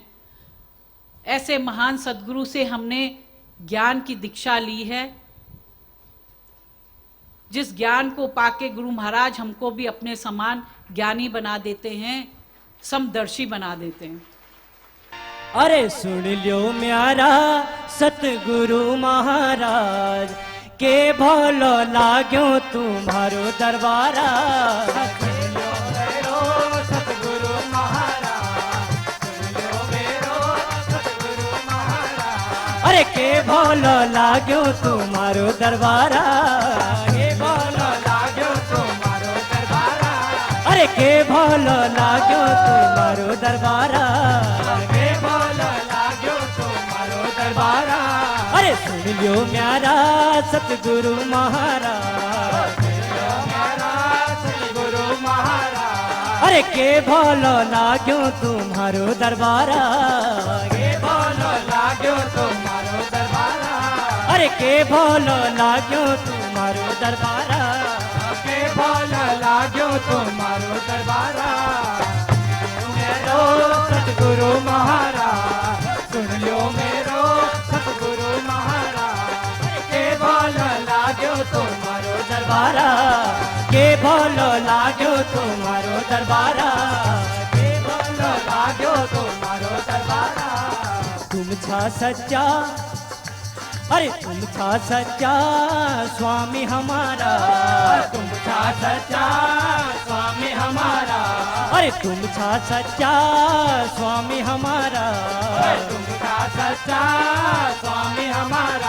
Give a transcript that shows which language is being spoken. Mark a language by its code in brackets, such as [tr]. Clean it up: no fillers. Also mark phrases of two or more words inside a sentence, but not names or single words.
[hi] ऐसे महान सद्गुरु से हमने ज्ञान की दीक्षा ली है, जिस ज्ञान को पाके गुरु महाराज हमको भी अपने समान ज्ञानी बना देते हैं, समदर्शी बना देते हैं। [kfy] अरे सुन लियो म्यारा सतगुरु महाराज के भलो लाग्यो तुम्हारो दरबारा। सुन लियो मेरो सतगुरु महाराज, सुन लियो मेरो सतगुरु महाराज। अरे के भलो लाग्यो तुम्हारो दरबारा, के भलो लाग्यो तुम्हारो दरबारा। अरे के भलो लाग्यो तुम्हारो दरबारा, के भलो लाग्यो तुम्हारो दरबारा। अरे सुन लियो म्यारा सतगुरु महाराज, सुन लियो म्यारा सतगुरु महाराज। अरे के भलो लाग्यो तुम्हारो दरबारा, के भलो लाग्यो तुम्हारो दरबारा। अरे के भलो लाग्यो तुम्हारो दरबारा, के भलो लाग्यो तुम्हारो दरबारा। मेरो सतगुरु महाराज, सुन लियो मेरो सतगुरु महाराज। के भलो लाग्यो तुम्हारो दरबारा, के भलो लाग्यो तुम्हारो दरबारा, के भलो लाग्यो तुम्हारो दरबारा। तुम छा सच्चा, अरे तुम छा सच्चा स्वामी हमारा, तुम छा सच्चा स्वामी हमारा। अरे तुम छा सच्चा स्वामी हमारा, तुम छा सच्चा स्वामी हमारा।